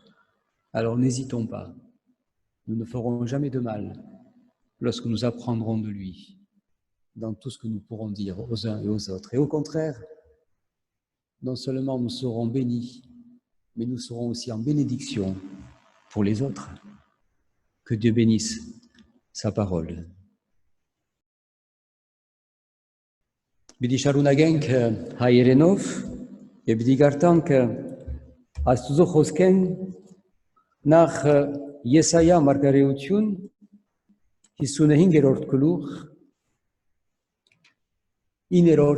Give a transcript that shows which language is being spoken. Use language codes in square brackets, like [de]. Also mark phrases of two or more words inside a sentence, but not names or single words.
[fr] Alors n'hésitons pas, nous ne ferons jamais de mal lorsque nous apprendrons de lui dans tout ce que nous pourrons dire aux uns et aux autres. Et au contraire, non seulement nous serons bénis, mais nous serons aussi en bénédiction pour les autres. Que Dieu bénisse sa parole. [hy] Բիդի շարունակենք հայերենով եւ բիդի գարտանք Աստծո խոսքեն նախ Եսայա մարգարեություն 55-րդ գլուխ 9-րդ